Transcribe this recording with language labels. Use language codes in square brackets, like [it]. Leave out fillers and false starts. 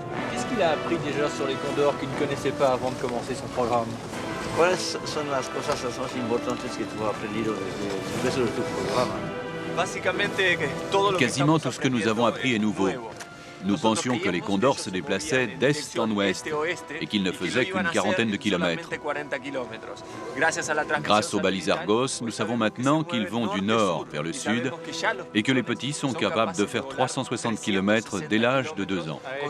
[fr] Qu'est-ce qu'il a appris déjà sur les condors qu'il ne connaissait pas avant de commencer son programme? [es] ¿Cuáles son las cosas más importantes que tú has aprendido desde tu programa? [fr] Quasiment tout ce que nous avons appris est nouveau. Nous pensions que les condors se déplaçaient d'est en ouest et qu'ils ne faisaient qu'une quarantaine de kilomètres. Grâce aux balises Argos, nous savons maintenant qu'ils vont du nord vers le sud et que les petits sont capables de faire 360 km dès l'âge de 2 ans.